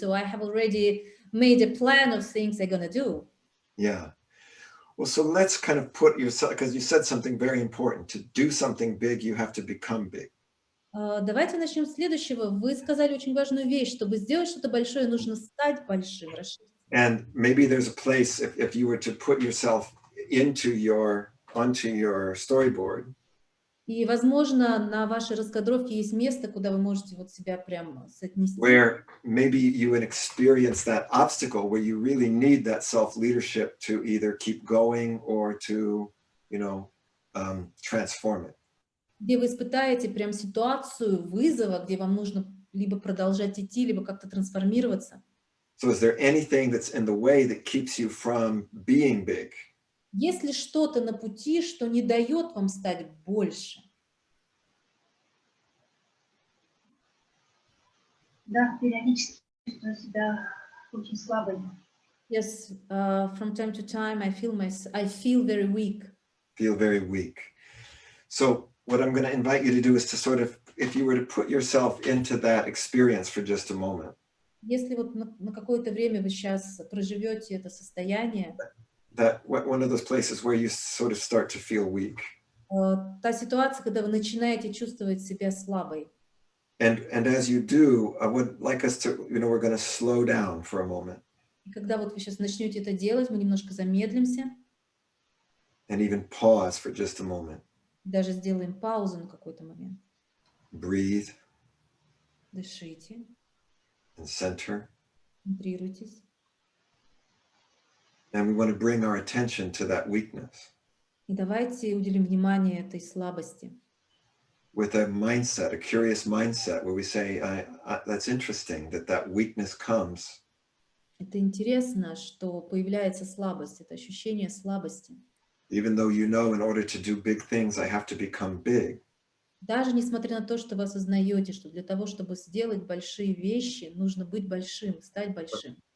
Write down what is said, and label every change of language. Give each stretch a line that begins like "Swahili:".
English: So I have already made a plan of things I'm gonna do. Yeah. Well, so let's kind of put yourself, because you said something very important. To do something big, you have to become big.
Russian: Давайте начнем с следующего. Вы сказали очень важную вещь. Чтобы сделать что-то большое, нужно стать большим.
English: And maybe there's a place, if you were to put yourself onto your storyboard.
Russian: И, возможно, на вашей раскадровке есть место, куда вы можете вот себя прям соотнести.
English: Where maybe you would experience that obstacle where you really need that self-leadership to either keep going or to, transform it.
Russian: Где вы испытаете прям ситуацию вызова, где вам нужно либо продолжать идти, либо как-то трансформироваться.
English: So is there anything that's in the way that keeps you from being big?
Russian: Есть ли что-то на пути, что не дает вам стать больше? Да, периодически чувствую себя очень слабой.
English: Yes, from time to time, I feel very weak. Feel very weak. So what I'm going to invite you to do is to sort of, if you were to put yourself into that experience for just a moment.
Russian: Если вот на какое-то время вы сейчас проживете это состояние,
English: That one of those places where you sort of start to feel weak.
Russian: Та ситуация, когда вы начинаете чувствовать себя слабой.
English: And as you do, I would like us to, we're going to slow down for a moment.
Russian: И когда вот вы сейчас начнете это делать, мы немножко замедлимся.
English: And even pause for just a moment.
Russian: Даже сделаем паузу на какой-то момент.
English: Breathe.
Russian: Дышите.
English: And center.
Russian: Центрируйтесь.
English: And we want to bring our attention to that weakness.
Russian: И давайте уделим внимание этой слабости.
English: With a mindset, a curious mindset, where we say, that's interesting that weakness comes.
Russian: Это интересно, что появляется слабость, это ощущение слабости.
English: Even though in order to do big things, I have to become big.
Russian: Даже несмотря на то, что вы осознаете, что для того, чтобы сделать большие вещи, нужно быть большим, стать большим.